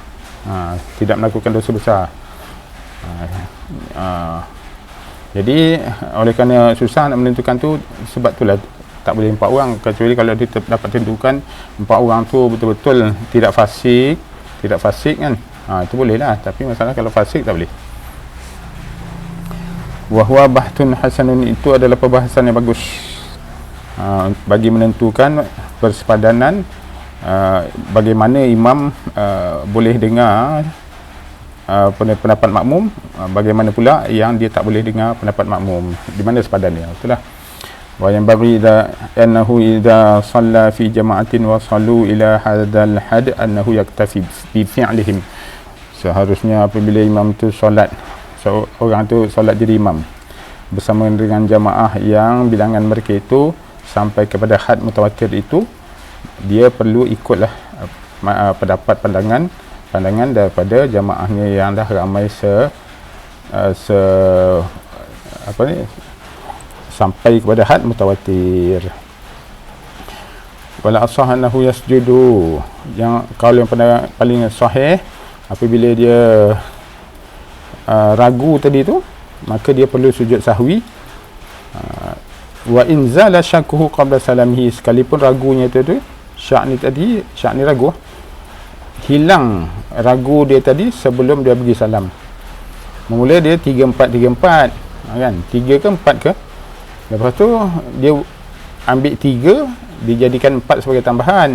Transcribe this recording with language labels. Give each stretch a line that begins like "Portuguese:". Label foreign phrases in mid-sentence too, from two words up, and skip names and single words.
Malay: jadi oleh kerana susah nak menentukan tu, sebab itulah tak boleh 4 orang, kecuali kalau dia dapat tentukan 4 orang tu betul-betul tidak fasik kan, itu boleh lah. Tapi masalah kalau fasik tak boleh.
Arabic: وهو بحث حسن,
Malay: itu adalah perbahasan yang bagus bagi menentukan persepadanan bagaimana imam boleh dengar pendapat makmum, bagaimana pula yang dia tak boleh dengar pendapat makmum, di mana sepadannya.
Arabic: Itulah wa
Malay: yang bagi
Arabic: أنه إذا صلى في جماعة وصلوا إلى هذا الحد أنه يكتفي بفعلهم.
Malay: Seharusnya apabila imam tu solat, orang tu solat jadi imam bersama dengan jamaah yang bilangan mereka itu sampai kepada had mutawatir itu, dia perlu ikutlah pendapat pandangan daripada jamaahnya yang dah ramai sampai kepada had mutawatir.
Arabic: والأصح أنه يسجد,
Malay: yang kalau yang paling sahih apabila dia ragu tadi tu, maka dia perlu sujud sahwi.
Arabic: وإن زال شكه قبل سلامه,
Malay: sekalipun ragunya tu syak ni ragu, hilang ragu dia tadi sebelum dia bagi salam. Mula dia 3-4 kan, 3 ke 4 ke, lepas tu dia ambil 3, dijadikan 4 sebagai tambahan.